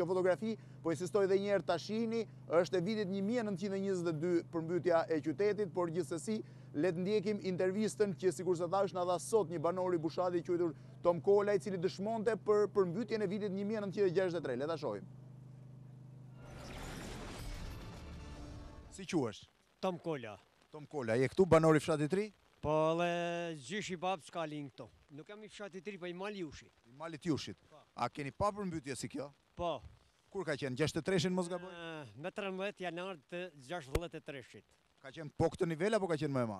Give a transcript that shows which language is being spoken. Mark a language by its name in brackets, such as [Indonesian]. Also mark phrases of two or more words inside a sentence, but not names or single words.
[Albanian] Kjo fotografi, po insistoj edhe një herë ta shihni, është e vitit 1922 përmbytja e qytetit, por gjithsesi le të ndjekim intervistën që sikur se thash na dha sot një banor i Bushatit quajtur Tom Kola, i cili dëshmonte për përmbytjen e vitit 1963. Le ta shohim. Si quhesh? Tom Kola. Tom Kola, je këtu banor i fshatit të ri? Po dhe gjyshi babë s'ka linë këto. Nuk jam i fshatit të ri, po i Mali Jushi. I Malit Jushit. A keni pa përmbytje si kjo? Po. Kur ka qenë? 63-shin mos gaboj? Me 13 janar të 63-shit. Ka qenë po këtë nivel apo ka qenë më e madhe?